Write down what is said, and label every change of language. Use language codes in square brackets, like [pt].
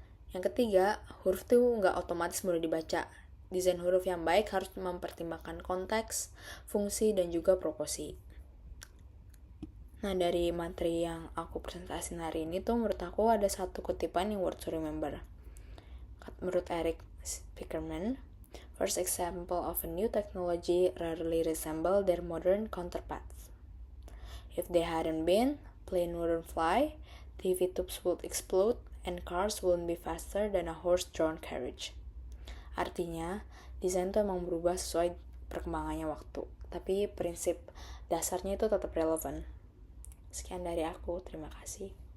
[id] Yang ketiga, huruf tuh nggak otomatis mudah dibaca. Desain huruf yang baik harus mempertimbangkan konteks, fungsi, dan juga proporsi. Nah, dari materi yang aku presentasiin hari ini tuh menurut aku ada satu kutipan yang [en] worth to remember. [id] Menurut [en] Eric Spiekerman, first example of a new technology rarely resemble their modern counterparts. If they hadn't been, plane wouldn't fly, TV tubes would explode, and cars wouldn't be faster than a horse-drawn carriage. [id] Artinya, desain itu emang berubah sesuai perkembangannya waktu, tapi prinsip dasarnya itu tetap relevan. Sekian dari aku, terima kasih.